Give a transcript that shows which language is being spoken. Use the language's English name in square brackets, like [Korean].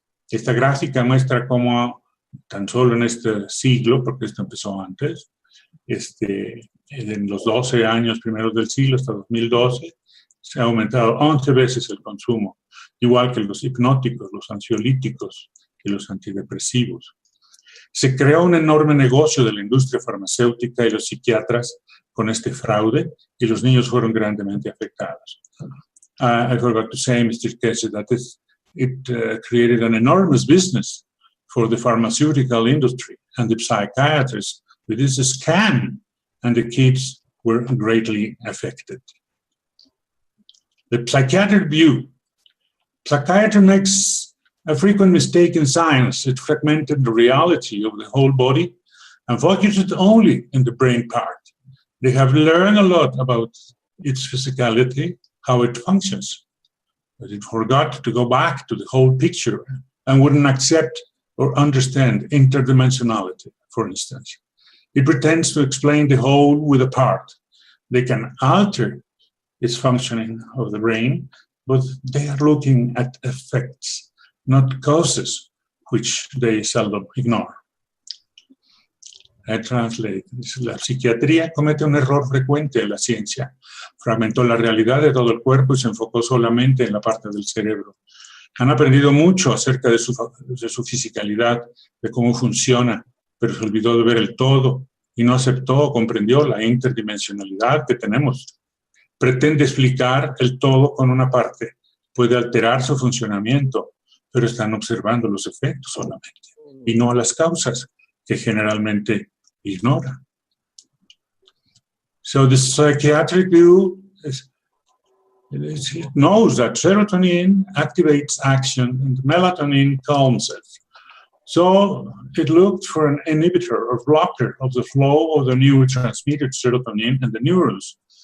[Spanish] Esta gráfica muestra cómo tan solo en este siglo, porque esto empezó antes, en los 12 años primeros del siglo hasta 2012, se ha aumentado 11 veces el consumo, igual que los hipnóticos, los ansiolíticos y los antidepresivos. Se creó un enorme negocio de la industria farmacéutica y los psiquiatras con este fraude y los niños fueron grandemente afectados. [English] I forgot to say, Mr. Keshe, that it created an enormous business for the pharmaceutical industry and the psychiatrists with this scam, and the kids were greatly affected. The psychiatric view. Psychiatry makes a frequent mistake in science. It fragmented the reality of the whole body and focused only in the brain part. They have learned a lot about its physicality, how it functions, but it forgot to go back to the whole picture and wouldn't accept or understand interdimensionality, for instance. It pretends to explain the whole with a part. They can alter its functioning of the brain, but they are looking at effects, not causes, which they seldom ignore. I translate. [Spanish] La psiquiatría comete un error frecuente en la ciencia. Fragmentó la realidad de todo el cuerpo y se enfocó solamente en la parte del cerebro. Han aprendido mucho acerca de su fisicalidad, de cómo funciona, pero se olvidó de ver el todo y no aceptó o comprendió la interdimensionalidad que tenemos. Pretende explicar el todo con una parte. Puede alterar su funcionamiento, pero están observando los efectos solamente y no las causas que generalmente ignora. [English] So the psychiatric view it knows that serotonin activates action and melatonin calms it. So it looked for an inhibitor or blocker of the flow of the neurotransmitter serotonin in the neurons.